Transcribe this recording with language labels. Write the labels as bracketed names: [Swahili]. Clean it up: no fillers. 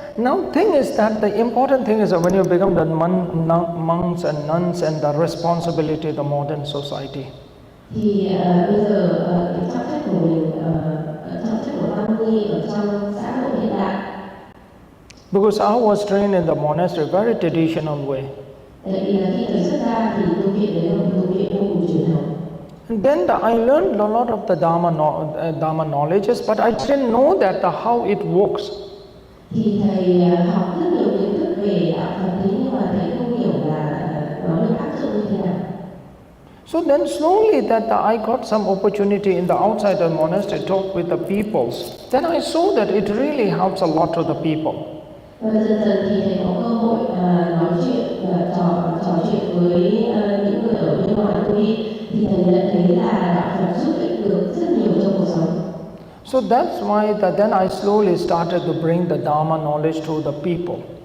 [English] Now, thing is that the important thing is that when you become the monks and nuns and the responsibility of the modern society. [Vietnamese] Thì bây giờ cái trọng trách của mình, trọng trách của tăng ni ở trong xã hội hiện đại. [English] Because I was trained in the monastery, very traditional way. [Vietnamese] Tại vì là khi tôi xuất ra thì tu viện đấy là một tu viện vô cùng truyền thống. [English] And then I learned a lot of the Dharma knowledges, but I didn't know that how it works. [Vietnamese] Thì thầy học rất nhiều kiến thức về đạo Phật, nhưng mà thầy không hiểu là nó được áp dụng như thế nào. [English] So then slowly that I got some opportunity in the outside the monastery to talk with the peoples. Then I saw that it really helps a lot to the people. [Vietnamese] Và dần dần thì thầy có cơ hội nói chuyện, trò chuyện với những người ở bên ngoài tu viện, thì thầy nhận thấy là đạo Phật giúp ích được rất nhiều trong cuộc sống. [English] So that's why then I slowly started to bring the Dharma knowledge to the people.